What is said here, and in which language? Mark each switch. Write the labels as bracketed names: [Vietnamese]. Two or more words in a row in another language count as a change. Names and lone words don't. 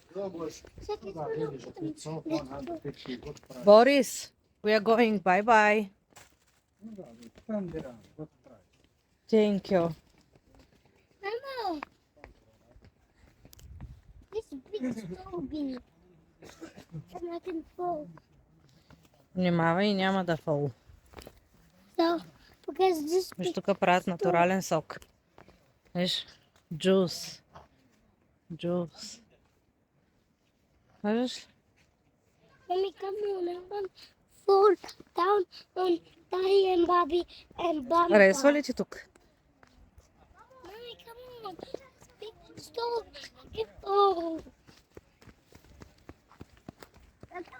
[English] Boris, we are going. Bye bye. Thank you. Mama, this big stove big. And I can fall. [Bulgarian] Внимавай, няма да фол. [English] So, because this [Bulgarian] Виж, big тук правят натурален сок. Виж, джус. Джус. Виж? [English] Mommy, come on, I want to fall down on Daddy and Bobby and Bump. [Bulgarian] Харесва ли ти тук? [English] Mommy, come on. Big stove. I can fall.